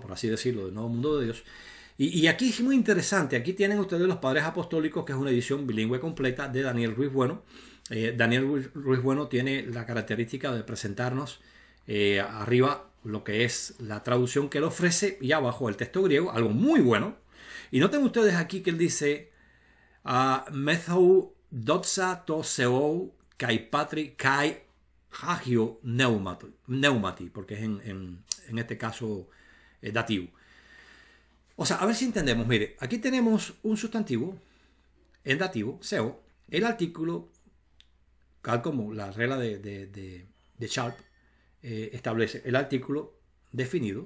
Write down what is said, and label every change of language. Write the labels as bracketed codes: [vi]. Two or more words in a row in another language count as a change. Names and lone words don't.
[es] Por así decirlo, del nuevo mundo de Dios. Y aquí es muy interesante, aquí tienen ustedes los Padres Apostólicos, que es una edición bilingüe completa de Daniel Ruiz Bueno. Daniel Ruiz Bueno tiene la característica de presentarnos arriba lo que es la traducción que él ofrece y abajo el texto griego, algo muy bueno. Y noten ustedes aquí que él dice [el] μεθ' οὗ δόξα τῷ θεῷ καὶ πατρὶ καὶ ἁγίῳ πνεύματι, [es] porque es en este caso dativo. O sea, a ver si entendemos. Mire, aquí tenemos un sustantivo, el dativo, seu, el artículo, tal como la regla de Sharp establece el artículo definido.